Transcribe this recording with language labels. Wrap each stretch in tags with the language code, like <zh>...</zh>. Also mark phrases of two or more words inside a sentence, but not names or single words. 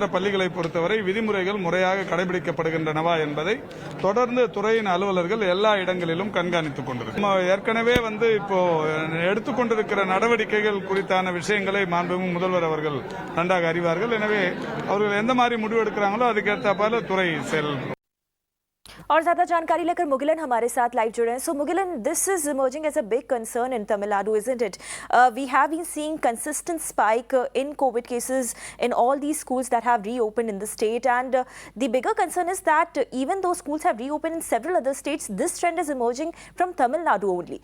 <ta>பள்ளிகளை பொறுத்தவரை விதிமுறைகள் முறையாக கடைபிடிக்கப்படுகின்றனவா என்பதை தொடர்ந்து துறையின் அலுவலர்கள் எல்லா இடங்களிலும் கண்காணித்துக் கொண்டிருக்கிறார். ஏற்கனவே இப்போ எடுத்துக்கொண்டிருக்கிற நடவடிக்கைகள் குறித்தான விஷயங்களை மாண்புமிகு முதல்வர் அவர்கள் நன்றாக அறிவார்கள். எனவே அவர்கள் எந்த மாதிரி முடிவு எடுக்கிறாங்களோ அதுக்கேற்ற துறை செயல்படும்.</ta> <hi>और ज्यादा जानकारी लेकर मुगिलन हमारे साथ लाइव जुड़े हैं। सो मुगिलन,</hi> <en>This is emerging as a big concern in Tamil Nadu, isn't it? We have been seeing consistent spike in COVID cases in all these schools that have reopened in the state, and the bigger concern is that even though schools have reopened in several other states, this trend is emerging from Tamil Nadu only.</en>